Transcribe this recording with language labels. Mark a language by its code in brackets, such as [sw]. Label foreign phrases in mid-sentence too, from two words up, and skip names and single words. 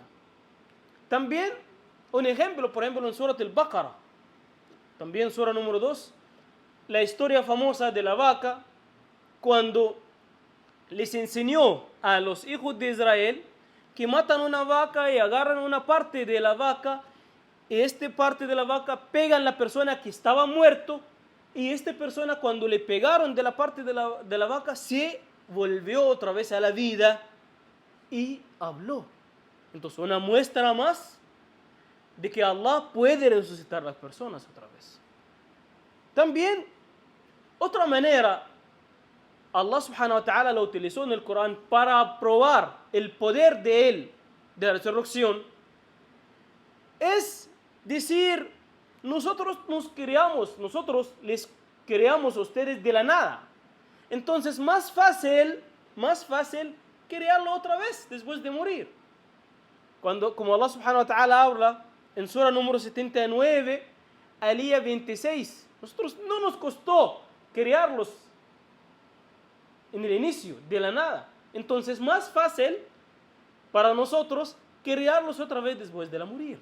[es] También un ejemplo, por ejemplo, en Surat al-Baqarah, también Sura número 2, la historia famosa de la vaca, cuando les enseñó a los hijos de Israel que matan una vaca y agarran una parte de la vaca, y esta parte de la vaca pegan a la persona que estaba muerto, y esta persona, cuando le pegaron de la parte de la vaca, se volvió otra vez a la vida y habló. Entonces, una muestra más de que Allah puede resucitar a las personas otra vez. También, otra manera, Allah [ar] سبحانه وتعالى [es] lo utilizó en el Corán para probar el poder de Él, de la resurrección, es decir, nosotros les creamos a ustedes de la nada. Entonces, más fácil crearlo otra vez después de morir. Como Allah [ar] سبحانه وتعالى [es] habla en Sura número 79, alía 26, nosotros no nos costó crearlos en el inicio, de la nada. Entonces, más fácil para nosotros crearlos otra vez después de la morir.